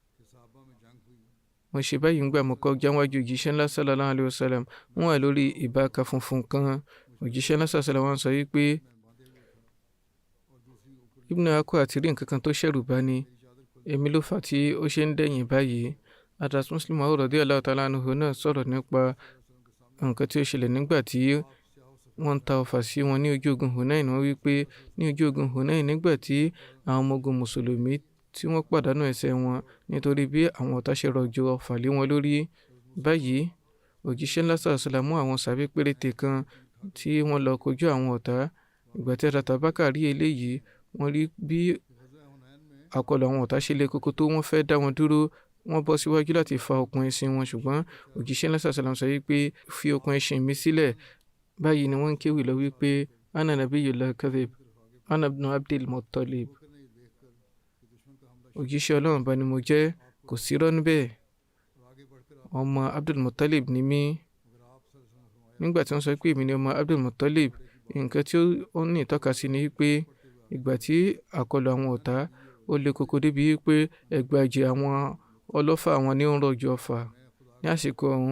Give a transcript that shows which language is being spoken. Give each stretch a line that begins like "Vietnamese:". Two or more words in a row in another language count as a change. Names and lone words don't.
Yoruba: Mo ṣe báyìí nígbà mo kọjá wájú òjíṣẹ́ ńlá
Arabic: صلى الله عليه وسلم.
Yoruba: Wọ́n wà lórí ìbáka funfun kan. Òjíṣẹ́ ńlá
Arabic: صلى الله عليه وسلم
Yoruba: wọ́n sọ wípé Ibn Akwa àti rí nǹkan kan tó ṣẹ̀rù bá ní, èmi ló fà tí ó ṣe ń dẹ̀yìn báyìí. Adas Muslim
Arabic: رضي الله تعالى عنه
Yoruba: náà sọ̀rọ̀ nípa nǹkan tí ó ṣẹlẹ̀ nígbà tí wọ́n ta ọfà sí wọn ní ojú ogun Hunain. Wọ́n wí pé ní ojú ogun Hunain, nígbà tí àwọn ọmọ ogun mùsùlùmí tí wọ́n pàdánù ẹsẹ̀ wọn nítorí bí àwọn ọ̀tá ṣe rọ̀jò ọfà lé wọn lórí. Báyìí òjíṣẹ́ ńlá
Arabic: صلى الله عليه وسلم
Yoruba: mú àwọn sàbí péréte kan tí wọ́n lọ kojú àwọn ọ̀tá. Ìgbà tí Atabaka rí eléyìí, wọ́n rí bí àkọlù àwọn ọ̀tá ṣe le koko tó, wọ́n fẹ́ dá wọn dúró. Wọ́n bọ́ síwájú láti fa okùn ẹṣin wọn, ṣùgbọ́n òjíṣẹ́ ńlá
Arabic: صلى الله عليه وسلم
Yoruba: sọ wípé fi okùn ẹṣin mi sílẹ̀. Báyìí ni wọ́n ń kéwì lọ wípé
Arabic: أنا نبي الله كذب أنا ابن عبد المطلب,
Yoruba: òjíṣẹ́ Ọlọ́run bá ni mo jẹ́, kò sí irọ́ níbẹ̀, ọmọ Abdul Muttalib ni mí. Nígbà tí wọ́n sọ pé èmi ni ọmọ Abdul Muttalib, nǹkan tí ó ní ìtọ́ka sí ni wípé ìgbà tí àkọlù àwọn ọ̀tá ó le koko débi wípé ẹgbàajì àwọn ọlọ́fà àwọn ní ó ń rọ̀jò ọfà ní àsìkò ọ̀hún.